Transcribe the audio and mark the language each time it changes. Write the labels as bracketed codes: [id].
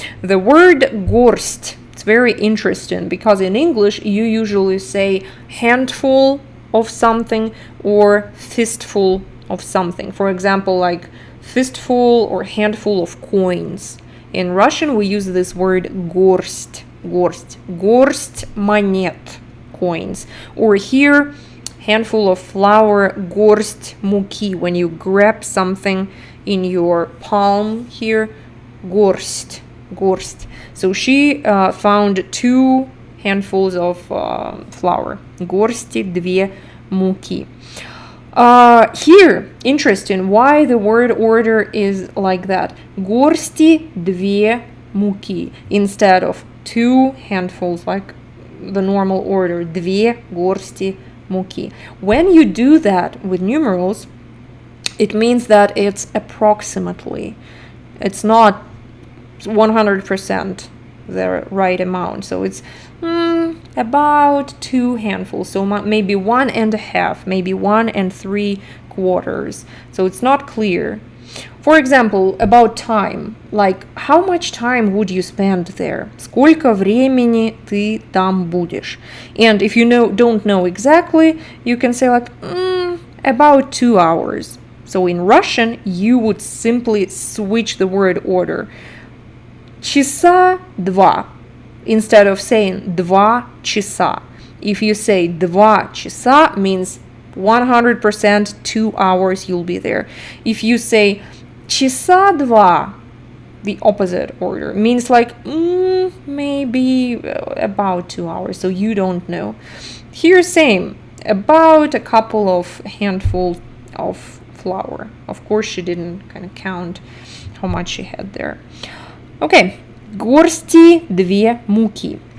[en] The word горсть, it's very interesting because in English you usually say handful of something or fistful of something. For example, like fistful or handful of coins. In Russian we use this word горсть. [ru] Горсть монет, coins. [en] Or here, handful of flour, [ru] горсть муки. [en] When you grab something in your palm here, горсть. So she found 2 handfuls of flour. [ru] Горсти две муки. [en] Here, interesting, why the word order is like that. [ru] Горсти две муки [en] instead of 2 handfuls like the normal order. [ru] Две горсти муки. [en] When you do that with numerals, it means that it's approximately. It's not 100% the right amount. So it's about 2 handfuls. So maybe 1.5, maybe 1 3/4. So it's not clear. For example, about time. Like, how much time would you spend there? [ru] Сколько времени ты там будешь? [en] And if you don't know exactly, you can say like, about 2 hours. So in Russian, you would simply switch the word order. [ru] Часа два. [en] Instead of saying 2 часа. If you say 2 часа, means 100% 2 hours you'll be there. If you say [ru] часа два, [en] the opposite order, means like maybe about 2 hours, so you don't know. Here same, about a couple of handfuls of flour. Of course she didn't kind of count how much she had there. [ru] Okay, горсти две муки.